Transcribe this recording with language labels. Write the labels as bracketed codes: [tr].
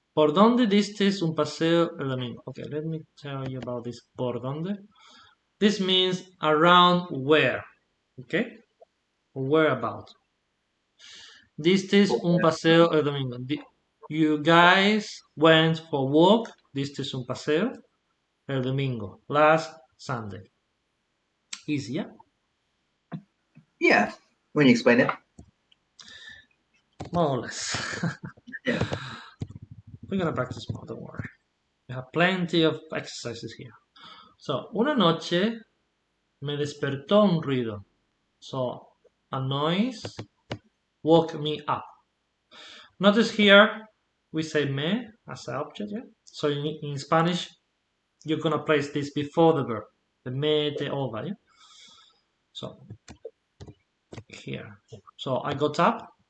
[es] ¿Por dónde diste un paseo el domingo? [en] Okay, let me tell you about this. [es] ¿Por dónde? [en] This means around where. Okay? Where about. [es] Diste un paseo el domingo. [en] You guys went for walk. [es] Diste un paseo el domingo. [en] Last Sunday. Easy, yeah? Yeah, when you explain it. More or less. Yeah. We're gonna practice more, don't worry. We have plenty of exercises here. [es] So, una noche me despertó un ruido. [en] So, a noise woke me up. Notice here we say me as an object, yeah? So in Spanish, you're gonna place this before the verb. The me, te, ova, yeah? So, here. So, I got up.